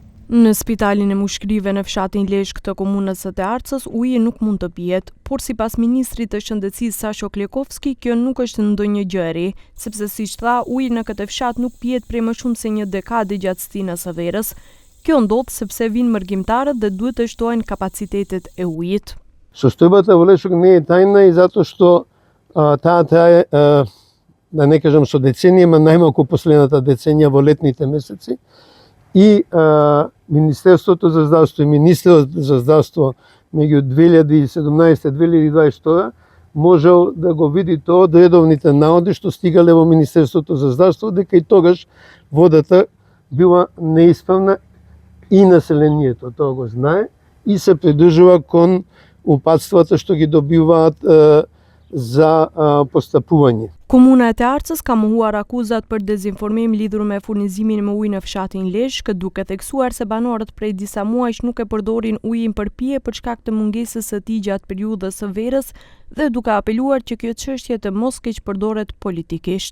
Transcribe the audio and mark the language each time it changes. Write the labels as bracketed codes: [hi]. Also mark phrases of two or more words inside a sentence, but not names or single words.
[sq] Në spitalin e Mushkrive në fshatin Lezhë të komunës së Arcës, uji nuk mund të pihet, por sipas ministrit të shëndetësisë Sasho Klekovski, kjo nuk është ndonjë gjë e re, sepse siç tha, uji në këtë fshat nuk pihet prej më shumë se një dekadë gjatë stinës së verës. Kjo ndodh sepse vinë mërgimtarët dhe duhet të shtohen kapacitetet e ujit. [mk] Состојбата во Лезhë не е тајна и затоа што таа трае, да не кажам со деценија, ама најмалку последната деценија во летните месеци. И Министерството за здравство и Министерот за здравство меѓу 2017-2022 можел да го види тоа од редовните наоди што стигале во Министерството за здравство, дека и тогаш водата била неисправна и населението тоа го знае и се придржува кон упатствата што ги добиваат за постапување. [sq] Komuna e Arcës ka mohuar akuzat për dezinformim lidhur me furnizimin me ujë në fshatin Lezhë, duke theksuar se banorët prej disa muajsh nuk e përdorin ujin për pije për shkak të mungesës së tij gjatë periudhës së verës dhe duke apeluar që kjo çështje të mos keq përdoret politikisht.